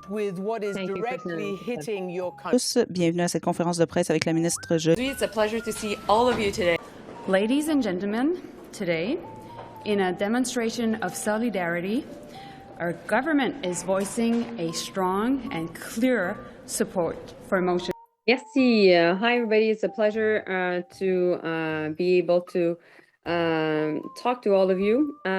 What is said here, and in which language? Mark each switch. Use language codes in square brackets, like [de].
[en] With what is directly hitting your country. [fr] Bienvenue à cette conférence de presse avec la ministre Joly. [en] It's a pleasure to see all of you today. Ladies and gentlemen, today, in a demonstration of solidarity, our government is voicing a strong and clear support for motion. Merci. Hi, everybody. It's a pleasure to be able to talk to all of you.